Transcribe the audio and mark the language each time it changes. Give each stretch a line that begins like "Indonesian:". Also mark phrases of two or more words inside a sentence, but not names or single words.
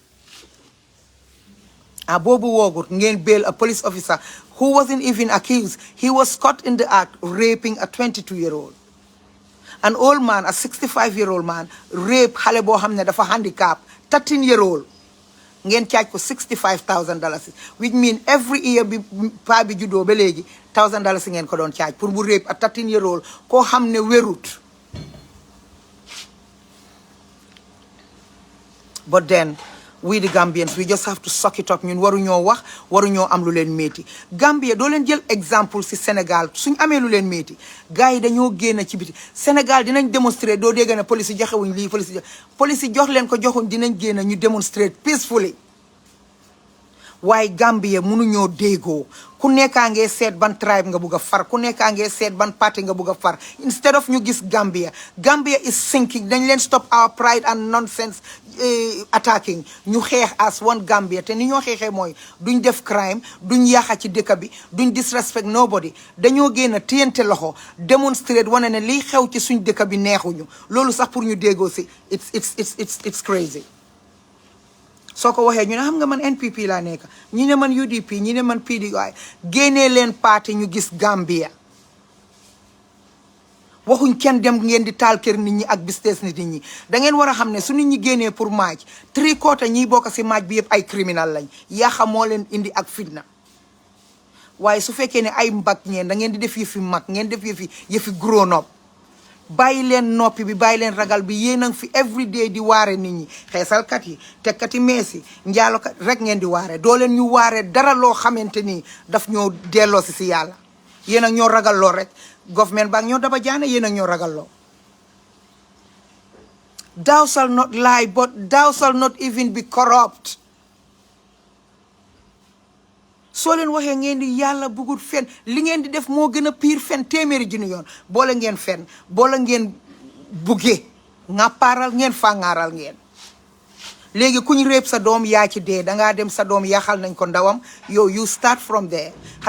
Wolof: boobu woogut ngeen
English: bail a police officer who wasn't even accused he was caught in the act raping a 22-year-old an old man a 65-year-old man rape
Wolof: xale boo xam ne dafa
English: handicap 13-year-old
Wolof: ngeen charge ko
English: $65,000 which mean every year
Wolof: bi pa bi juddoo ba léegi
English: $1,000
Wolof: ngeen ko doon charge pour bu
English: rape a 13-year-old
Wolof: koo xam ne wérut
English: but then we the Gambians we just have to suck it up
Wolof: ñun waruñoo wax waruñoo am lu leen métti Gambia doo leen jël exemple si Sénégal suñ amee lu leen métti gars yi dañoo génn ci biti Sénégal dinañ démontrer doo dégg ne police yi joxewuñ lii police yi jox leen ko joxuñ dinañ génn ñu démontrer peacefully waaye Gambia mënuñoo déggoo ku nekkaa ngee seet ban tribe nga bugg a far ku nekkaa ngee seet ban party nga bugg a far
English: instead of
Wolof: ñu gis
English: Gambia is sinking
Wolof: dañ leen
English: stop our pride and nonsense attacking
Wolof: ñu xeex
English: as one Gambia
Wolof: te ni ñoo xeexee mooy duñ def crime duñ yaaxa ci dëkk bi duñ
English: disrespect nobody
Wolof: dañoo génn téyante loxo demonstrate wane ne liy xew ci suñ dëkk bi neexuñu loolu sax pour ñu déggoo si
English: it's crazy
Wolof: soo ko waxee ñu ne xam nga man NPP laa nekk ñi ne man UDP ñi ne man PDI génnee leen parti ñu gis Gambia waxuñ kenn dem ngeen di taal kër nit ñi ak business nit ñi da ngeen war a xam ne su nit ñi génnee pour maaj 3/4 ñiy bokk si maaj bi yëpp ay criminal lañ yaaxa moo leen indi ak fitna waaye su fekkee ne ay mbag ngeen da ngeen di def yëfi mag ngeen def yëfi
English: grown up
Wolof: bàyyi leen noppi bi bàyyi leen ragal bi yéen a ngi fi everyday di waare nit ñi xeesalkat yi tekkati mees yi njaalokat rek ngeen di waare doo leen ñu waare dara loo xamante ni daf ñoo delloo si yàlla yéen ak ñoo ragal loo rek government baa ñoo daba jaane yéen ak ñoo ragal loo
English: thou shall not lie but thou shall not even be corrupt
Wolof: soo leen waxee ngeen di yàlla bëggut fen li ngeen di def moo gën a pire fen téeméeri junni yoon boole ngeen fen boole ngeen buggee ŋàppaaral ngeen fàngaaral ngeen léegi kuñ réeb sa doom yaa ci dee dangaa dem sa doom yaaxal nañ ko ndawam yow
English: you start from there
Wolof: xale